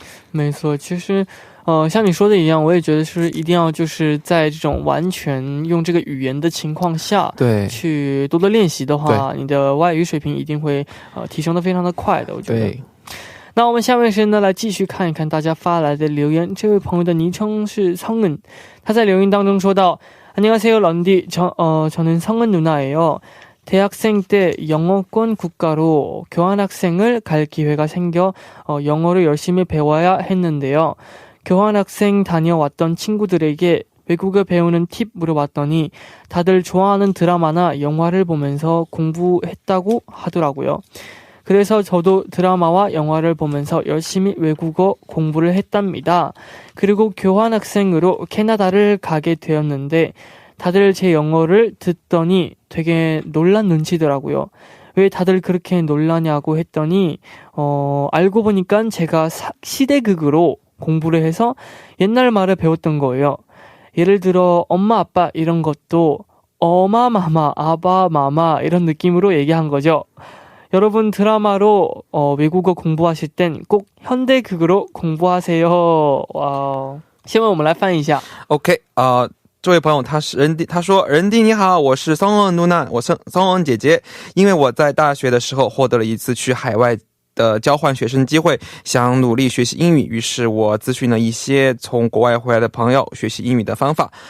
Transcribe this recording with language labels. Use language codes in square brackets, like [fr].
[zh] 没错，其实像你说的一样，我也觉得是一定要就是在这种完全用这个语言的情况下，对，去多多练习的话，你的外语水平一定会提升的非常的快的，我觉得。对。那我们下面时间呢，来继续看一看大家发来的留言。这位朋友的昵称是성은，他在留言当中说到： [ko] 안녕하세요 런디， 저는 성은 누나예요. 대학생 때 영어권 국가로 교환학생을 갈 기회가 생겨 영어를 열심히 배워야 했는데요. 교환학생 다녀왔던 친구들에게 외국어 배우는 팁 물어봤더니 다들 좋아하는 드라마나 영화를 보면서 공부했다고 하더라고요. 그래서 저도 드라마와 영화를 보면서 열심히 외국어 공부를 했답니다. 그리고 교환학생으로 캐나다를 가게 되었는데 다들 제 영어를 듣더니 되게 놀란 눈치더라고요. 왜 다들 그렇게 놀라냐고 했더니 알고 보니까 제가 시대극으로 공부를 해서 옛날 말을 배웠던 거예요. 예를 들어 엄마 아빠 이런 것도 어마마마 아바마마 이런 느낌으로 얘기한 거죠. 여러분 드라마로 외국어 공부하실 땐 꼭 현대극으로 공부하세요. [zh] 와. 先问我们来翻译一下。 OK， 这位朋友他说人弟你好，我是성은 누나， 我是성은姐姐。因为我在大学的时候获得了一次去海外的交换学生机会，想努力学习英语，于是我咨询了一些从国外回来的朋友学习英语的方法。